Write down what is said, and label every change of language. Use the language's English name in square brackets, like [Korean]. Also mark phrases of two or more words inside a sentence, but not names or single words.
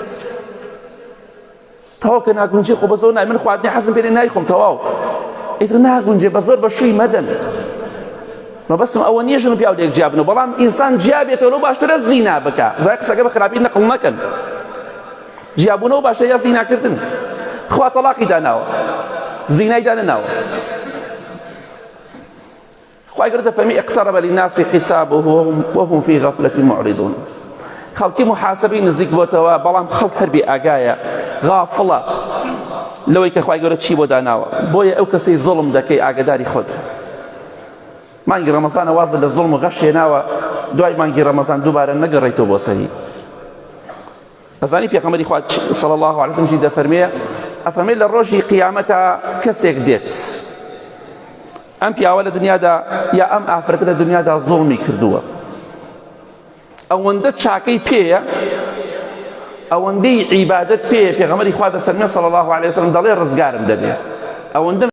[Central Kurdish] تەواو کە ناگونجێ خۆ بە زۆر نای من خواردنی حەزم پێ نایخۆم تەواو ئیتر ناگونجێ بە زۆر بە شووی مەدەن مەبەستم ئەوە نییە ژن و پیاو لێک جیا بنەوە بەڵام ئینسان جیا بێتەوە لەو باشترە زینا بکە وای قسەکە بە خراپی نەقڵ مەکەن جیابوونەوە باشە یا زیناکردن خوا تەلاقی داناوە زینای دانەناوە خوای گەورە دەفەرمی [Arabic] اقترب للناس حسابهم وهم في غفلة معرضون [Central Kurdish] خەڵکی محاسبەی نزیک بۆتەوە بەڵام خەڵک هەر بێ ئاگایە غافڵە لەوەی کە خوای گەورە چی بۆ داناوە بۆیە ئەو کەسەی زوڵم دەکەی ئاگاداری خۆت مانگی ڕەمەزانە وازە لە زوڵم و غەش هێناوە دوای مانگی ڕەمەزان دووبارە نەگەڕێیتەوە بۆ سەری ئەزانی پێغەمبەری خوا [Arabic] صلی الله علیه وسلم [Central Kurdish] چی دەفەرمێ ئەفەرمێ لە ڕۆژی قیامەتە کەسێک دێت ئەم پیاوە لە دنیادا یا ئەم ئافرەتە لە دنیادا زوڵمی کردووە ئەوەندە چاکەی پێیە ئەوەندەی عیبادەت پێیە پێغەمبەری خوا دەفەرمێ [Arabic] صلی الله علیه وسلم [Central Kurdish] دەڵێ ڕزگارم دەبێ ئەوەندە